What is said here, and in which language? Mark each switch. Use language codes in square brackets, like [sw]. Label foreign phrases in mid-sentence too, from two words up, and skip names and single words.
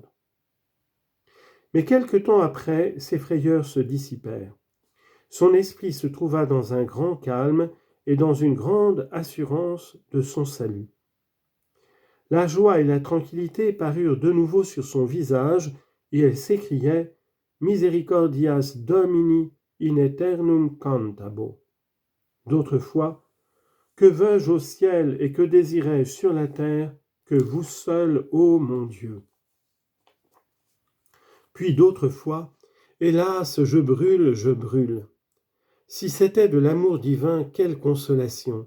[fr] Mais quelque temps après, ses frayeurs se dissipèrent. Son esprit se trouva dans un grand calme et dans une grande assurance de son salut. La joie et la tranquillité parurent de nouveau sur son visage, et elle s'écriait « [la] Misericordias Domini in aeternum cantabo ». [fr] D'autres fois, « Que veux-je au ciel et que désirais-je sur la terre que vous seul, ô mon Dieu ». Puis d'autres fois, « Hélas, je brûle, je brûle ». Si c'était de l'amour divin, quelle consolation!